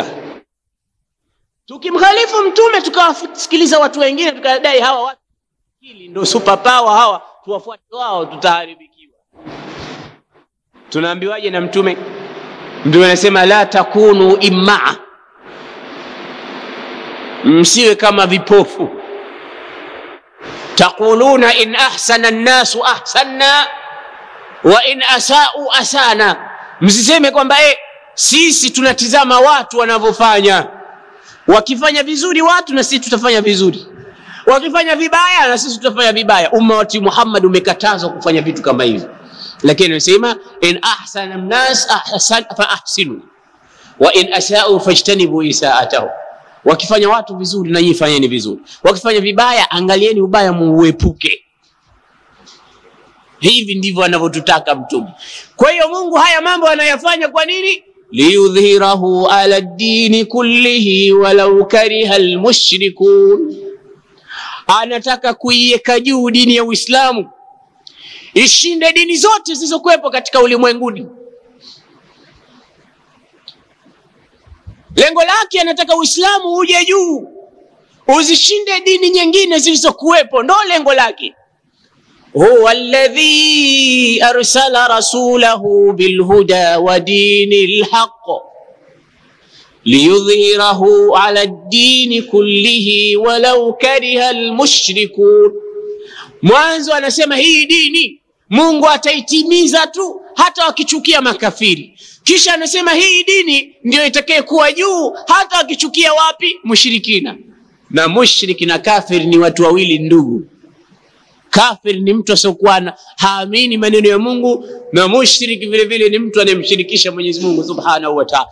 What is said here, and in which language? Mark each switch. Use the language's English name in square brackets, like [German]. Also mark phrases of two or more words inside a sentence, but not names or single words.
[Swahili] Tukimkhalifu Mtume tukawasikiliza watu wengine tukadai hawa watu hili ndio [English] super power [Swahili] hawa, tuwafuate wao, tutaharibikiwa. Tunaambiwaje na Mtume? Mtume anasema [Arabic] لا تكونوا إمعة, [Swahili] msiwe kama vipofu. [Arabic] تقولون إن أحسن الناس أحسنّا وإن أساؤوا أسأنا. [Swahili] Msiseme kwamba sisi tunatizama watu wanavyofanya, wakifanya vizuri watu na sisi tutafanya vizuri, wakifanya vibaya na sisi tutafanya vibaya. Umma wa Muhammad umekatazwa kufanya vitu kama hivi, lakini anasema [Arabic] إن أحسن الناس أحسن فأحسنوا وإن أساؤوا فاجتنبوا إساءته. [Swahili] Wakifanya watu vizuri na nyinyi fanyeni vizuri, wakifanya vibaya angalieni ubaya muuepuke. Hivi ndivyo anavyotutaka Mtume. Kwa hiyo Mungu haya mambo anayafanya kwa nini? [Arabic] ليظهره على الدين كله ولو كره المشركون. [Swahili] Anataka kuiweka juu dini ya Uislamu, ishinde dini zote zilizokuwepo katika ulimwenguni. Lengo lake anataka Uislamu uje juu, uzishinde dini nyingine zilizokuwepo, ndo lengo lake. [Arabic] هو الذي أرسل رسوله بالهدى ودين الحق ليظهره على الدين كله ولو كره المشركون. [Swahili] Mwanzo anasema hii dini Mungu ataitimiza tu hata wakichukia makafiri. Kisha anasema hii dini ndio itakayekuwa juu hata wakichukia wapi? Mushrikina. Na mushriki na kafir ni watu wawili ndugu. Kafir ni mtu asiyokuwa haamini maneno ya Mungu, na mushriki vile vile ni mtu anemshirikisha Mwenyezi Mungu [Arabic] سبحانه وتعالى.